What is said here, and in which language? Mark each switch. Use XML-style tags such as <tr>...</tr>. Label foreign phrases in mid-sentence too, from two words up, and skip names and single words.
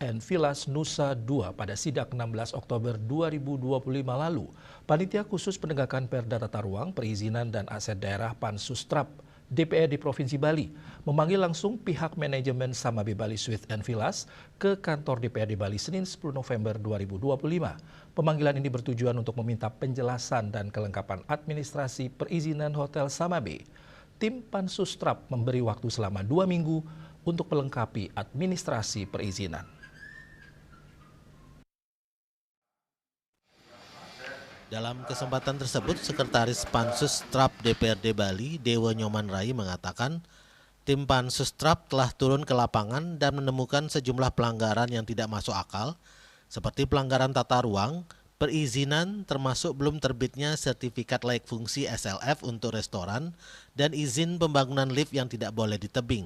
<id>and Villas Nusa Dua pada sidak 16 Oktober 2025 lalu, Panitia Khusus Penegakan Perda Tata Ruang, Perizinan dan Aset Daerah Pansus Trap DPRD Provinsi Bali memanggil langsung pihak manajemen Samabe Bali Suites and Villas ke kantor DPRD Bali Senin 10 November 2025. Pemanggilan ini bertujuan untuk meminta penjelasan dan kelengkapan administrasi perizinan Hotel Samabe. Tim Pansus Trap memberi waktu selama 2 minggu untuk melengkapi administrasi perizinan. Dalam kesempatan tersebut, Sekretaris Pansus Trap DPRD Bali, Dewa Nyoman Rai mengatakan, tim Pansus Trap telah turun ke lapangan dan menemukan sejumlah pelanggaran yang tidak masuk akal, seperti pelanggaran tata ruang, perizinan termasuk belum terbitnya sertifikat layak fungsi SLF untuk restoran dan izin pembangunan lift yang tidak boleh ditebing.</id>